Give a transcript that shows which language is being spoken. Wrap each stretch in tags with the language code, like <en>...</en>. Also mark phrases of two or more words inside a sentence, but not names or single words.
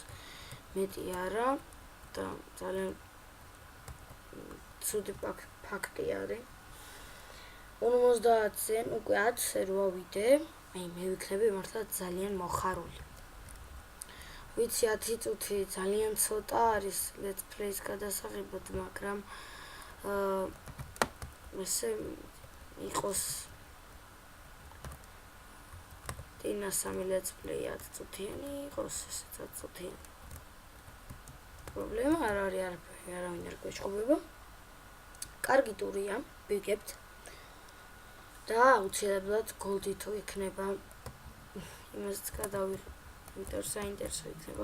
<ka>მეტი არა და ძალიან ცუდი ფაქტი არის. 50-დან უკვე 10-ზე რო ავიდე, მე ვიქნები მართლა ძალიან მოხარული. ვიცი 10 წუთი ძალიან ცოტა არის</ka> <en>let's play-</en> <ka>ს გადასაღებად, მაგრამ ესე იყოს დინა 3</ka> <en>let's play</en> <ka>10 წუთიანი იყოს, ესე 10 წუთიანი. პრობლემა არ არის, არავინ არ გვეჭყობება. კარგი ტურია, ვიგებთ. და აუცილებლად გოლდი თუ იქნება, იმასაც გადავიღებ, იმიტომ საინტერესო იქნება.</ka>